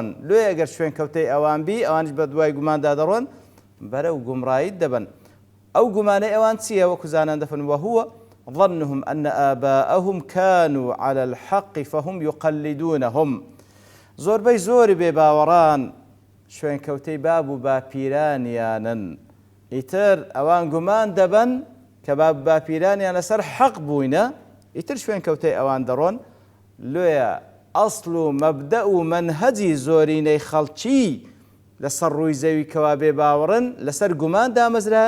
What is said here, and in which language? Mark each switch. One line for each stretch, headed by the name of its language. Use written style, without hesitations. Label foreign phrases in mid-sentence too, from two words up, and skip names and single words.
Central Kurdish: لێ ئەگەر شوێنکەوتەی ئەوان بی ئەوانش بە دوای گوماندا دەڕۆن بەرەو گومڕاییت دەبن. ئەو گومانەی ئەوان چییە؟ وەکو زانان دەفەرمون
Arabic: وهو ظنهم أن آباءهم كانوا على الحق فهم يقلدونهم.
Central Kurdish: زۆربەی زۆری بێباوەڕان شوێنکەوتەی باب و باپیرانیانن ئیتر ئەوان گومان دەبن کە باب و باپیرانیان لەسەر حەق بووینە ئیتر شوێنکەوتەی ئەوان دەڕۆن. لێیە ئەسڵ و مەبدە و مەنهەجی زۆرینەی خەڵکی لەسەر ڕووی زەوی کەوا بێباوەڕن لەسەر گومان دامەزرایە.